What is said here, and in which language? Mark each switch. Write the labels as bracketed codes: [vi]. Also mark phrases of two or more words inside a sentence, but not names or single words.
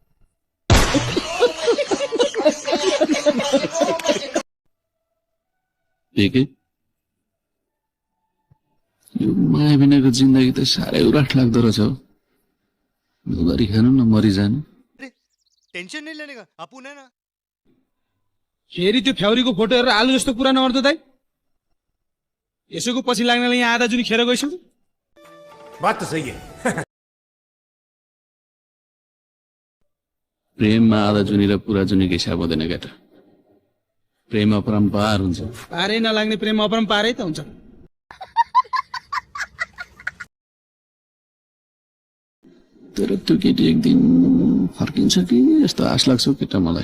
[ne] बिके यो माया बिनाको जिन्दगी त साह्रै उराठ लाग्दो रहेछ हौ। गरी खानु न मरिजानु। [hi] टेंशन नहीं लेने का, अपुन है ना। [ne] फेरि त्यो फ्याउरीको फोटो हेरेर आलु जस्तो कुरा नगर्दो दाइ। यसोको पछि लाग्नलाई यहाँ आधा जुनी खेर गइसक्यो। [hi] बात तो सही है। [ne] प्रेममा आधा जुनी र पुरा जुनीको हिसाब हुँदैन केटा। प्रेम अपरम्पार हुन्छ। पारै नलाग्ने प्रेम अपरम्पारै त हुन्छ। तर त्यो केटी एक दिन फर्किन्छ कि यस्तो आश लाग्छ केटा मलाई।